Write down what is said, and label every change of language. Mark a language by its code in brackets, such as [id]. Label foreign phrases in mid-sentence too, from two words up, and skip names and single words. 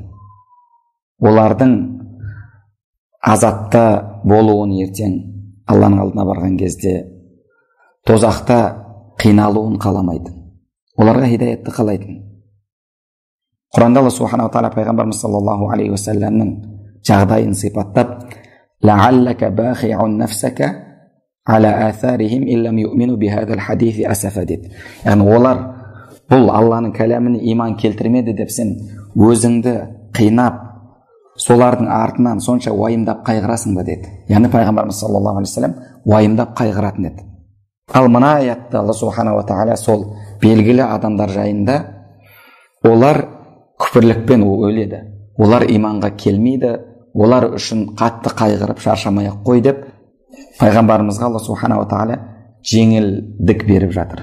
[kk] Олардың азапта болуын ертең Алланың алдына барған кезде тозақта қиналуын қаламайтын. Оларға хидаятты қалайтын. Құранда [ar] الله سبحانه وتعالى [kk] пайғамбарымыз [ar] صلى الله عليه وسلم [kk] жағдайын сипаттап: [ar] «لعلك باخع نفسك على آثارهم ألا يؤمنوا بهذا الحديث أسفا» [kk] деді. Яғни олар бұл Алланың кәләміне иман келтірмеді деп сен өзіңді қинап, солардың артынан сонша уайымдап қайғырасың ба деді. Яғни пайғамбарымыз [ar] صلى الله عليه وسلم [kk] уайымдап қайғыратын еді. Ал мына аятта [ar] الله سبحانه وتعالى [kk] сол белгілі адамдар жайында: олар күпірлікпен өледі, олар иманға келмейді, олар үшін қатты қайғырып шаршамай-ақ қой деп пайғамбарымызға [ar] الله سبحانه وتعالى [kk] жеңілдік беріп жатыр.